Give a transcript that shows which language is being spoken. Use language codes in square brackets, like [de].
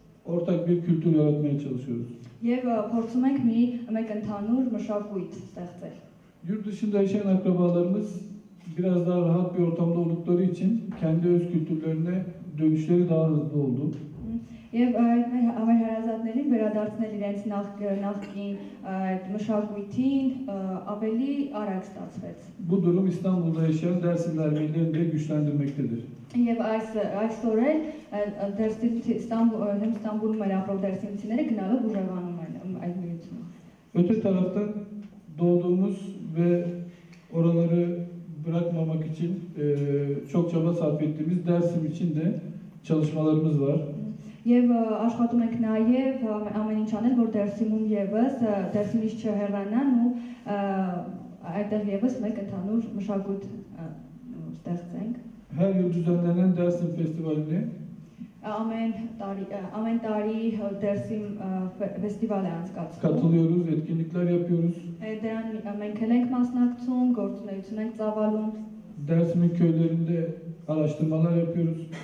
[tr] Ortak bir kültür yaratmaya çalışıyoruz. [hy] Եվ փորձում ենք մեկ ընդհանուր մշակույթ ստեղծել։ [tr] Yurt dışında yaşayan akrabalarımız biraz daha rahat bir ortamda oldukları için kendi öz kültürlerine dönüşleri daha hızlı oldu. [hy] Եվ մեր հարազատներին վերադարձնել իրենց նախկին մշակույթին ավելի արագ ստացվեց։ [tr] Bu durum İstanbul'da yaşayan Dersimli Ermenilerini de güçlendirmektedir. [hy] Եվ այսօր էլ Ստամբուլում մեր ապրող դերսիմցիները գնալով ուժեղանում են այդ միությունը։ [tr] Öte taraftan doğduğumuz ve oraları bırakmamak için çok çaba sarf ettiğimiz Dersim için de çalışmalarımız var. [hy] Եվ աշխատում ենք նաև ամեն ինչ անել, որ Դերսիմում եւս Դերսիմից չհեռանան ու այդտեղ եւս մեկ ընդհանուր մշակույթ ստեղծենք։ [tr] Her yıl düzenlenen Dersim Festivali'ne [hy] Ամեն տարի Դերսիմ ֆեստիվալ է անցկացվում։ [tr] katılıyoruz, etkinlikler yapıyoruz. [hy] Դրան մենք էլ ենք մասնակցում, գործունեություն ենք ծավալում։ [tr] Dersim'in köylerinde araştırmalar yapıyoruz.